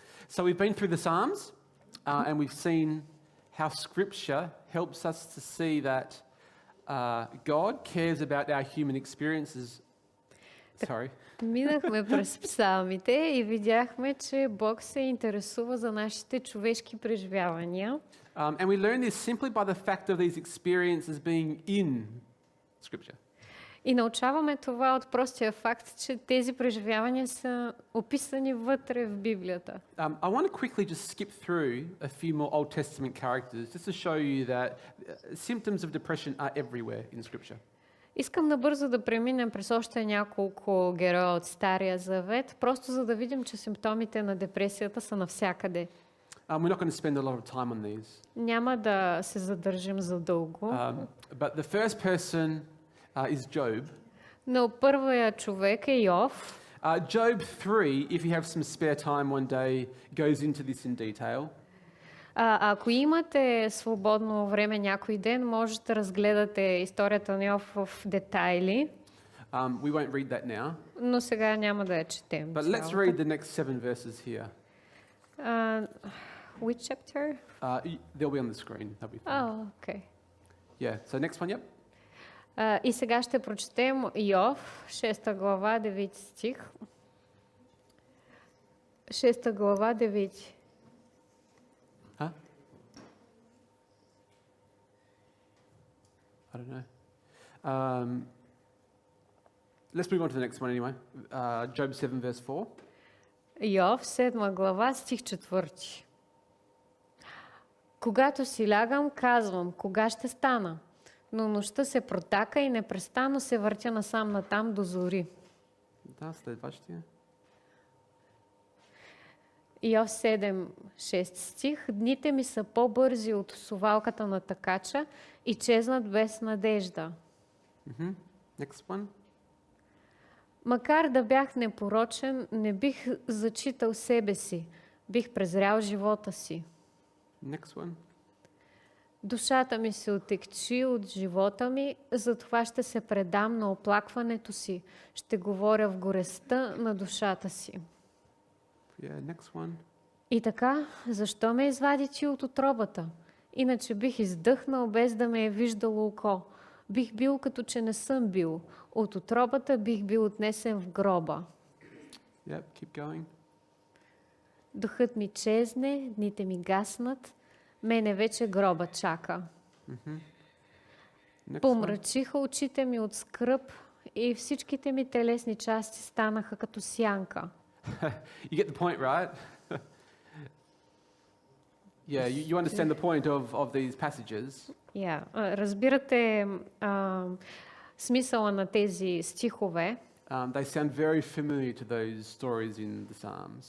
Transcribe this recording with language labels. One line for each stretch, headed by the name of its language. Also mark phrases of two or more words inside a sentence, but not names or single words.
English: So we've been through the Psalms, and we've seen how Scripture helps us to see that God cares about our human experiences. Sorry.
Bulgarian: Минахме през псалмите и видяхме, че Бог се интересува за нашите човешки преживявания.
English: And we learn this simply by the fact of these experiences being in Scripture.
Bulgarian: И научаваме това от простия факт, че тези преживявания са описани вътре в Библията.
English: I want to quickly just skip through a few more Old Testament characters just to show you that symptoms of depression are everywhere in Scripture.
Bulgarian: Искам набързо да преминем през още няколко героя от Стария Завет, просто за да видим, че симптомите на депресията са навсякъде.
English: We're not going to spend a lot of time on these.
Bulgarian: Няма да се задържим за дълго.
English: But the first person is Job.
Bulgarian: Но първият човек е Йов.
English: Job 3, if you have some spare time one day, goes into this in detail.
Bulgarian: Ако имате свободно време някой ден, можете да разгледате историята на Йов в детайли.
English: We won't read that now.
Bulgarian: Но сега няма да я четем.
English: But let's read the next 7 verses here. Which chapter? They'll be on the screen. That'll be fine. Oh, okay. Yeah, so next one, yep.
Bulgarian: И сега ще прочетем Йов, 6 глава, 9 стих. 6 глава, 9.
English: Huh? I don't know. Let's move on to the next one anyway. Job 7 verse 4.
Bulgarian: Йов, 7 глава, стих 4. Когато си лягам, казвам, кога ще стана? Но нощта се протака и непрестанно се въртя насам натам до зори. Да, следващия. Йов 7, 6 стих. Дните ми са по-бързи от сувалката на такача и чезнат без надежда.
English: Next one.
Bulgarian: Макар да бях непорочен, не бих зачитал себе си. Бих презрял живота си.
English: Next one.
Bulgarian: Душата ми се отекчи от живота ми, затова ще се предам на оплакването си. Ще говоря в горестта на душата си.
English: Yeah, next one.
Bulgarian: И така, защо ме извади ти от утробата? Иначе бих издъхнал без да ме е виждало око. Бих бил като че не съм бил. От утробата бих бил отнесен в гроба.
English: Yep, keep going.
Bulgarian: Духът ми чезне, дните ми гаснат, мене вече гроба чака. Помрачиха очите ми от скръб и всичките ми телесни части станаха като сянка.
English: You get the point, right? Yeah, you understand the point of these passages. Yeah.
Bulgarian: Разбирате смисъла на тези стихове.
English: They sound very familiar to those stories in the Psalms.